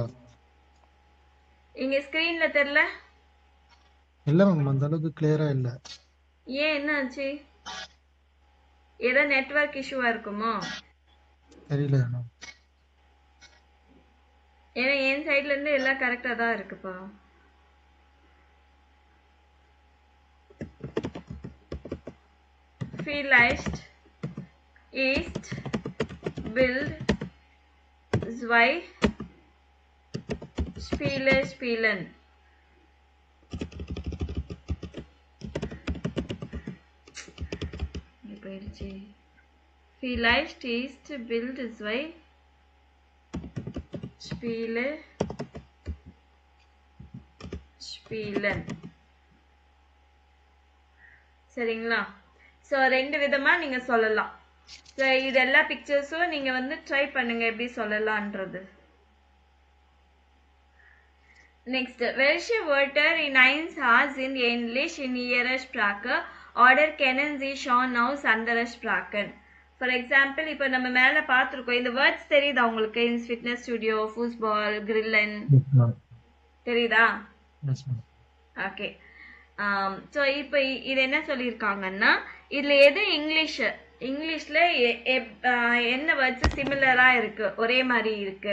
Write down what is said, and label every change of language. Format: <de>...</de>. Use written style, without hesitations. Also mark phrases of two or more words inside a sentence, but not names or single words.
<ta>இங்க ஸ்கிரீன்ல தெரியல? இல்ல மேம் அந்த அளவுக்கு கிளியரா இல்ல. ஏன் என்னாச்சு? ஏதோ</ta> <en>network issue</en> <ta>இருக்குமோ? தெரியல மேம். ஏன்னா என் சைட்ல இருந்து எல்லாம் கரெக்டா தான் இருக்குப்பா.</ta> <de>Vielleicht ist Bild zwei spielen. Vielleicht ist Bild zwei spielen.</de> <ta>சரிங்களா? ஸோ 2 விதமா நீங்க சொல்லலாம். ஸோ இது எல்லா பிக்சர்ஸும் நீங்க வந்து ட்ரை பண்ணுங்க எப்படி சொல்லலான்றது.</ta> <en>Next,</en> <de>welche Wörter in 1 sind ähnlich in ihrer Sprache oder kennen Sie schon aus anderen Sprachen?</de> <en>For example,</en> <ta>இப்போ நம்ம மேல பார்த்திருக்கோம். இந்த வேர்ட்ஸ் தெரியுதா உங்களுக்கு?</ta> <de>in Fitness Studio,</de> <ta>ஃபுட்பால், கிரில்லன் தெரியுதா? ஓகே. ஸோ இப்போ இது என்ன சொல்லியிருக்காங்கன்னா இதுல எது இங்கிலீஷ்ல என்ன</ta> <en>words similar</en> <ta>இருக்கு, ஒரே மாதிரி இருக்கு.</ta>